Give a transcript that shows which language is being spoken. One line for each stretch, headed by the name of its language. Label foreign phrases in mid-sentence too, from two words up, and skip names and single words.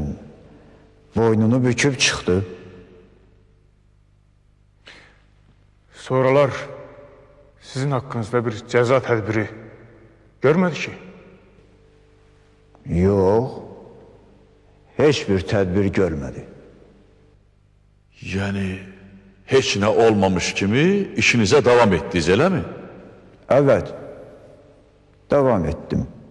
Azerbaijani: Boynunu büküb çıxdı. Sonralar sizin haqqınızda bir cəza tədbiri görmədi ki? Yox. Heç bir tədbir görmədi.
Turkish: Yani hiç ne olmamış kimi işinize devam ettiniz, öyle mi? Evet. Devam ettim.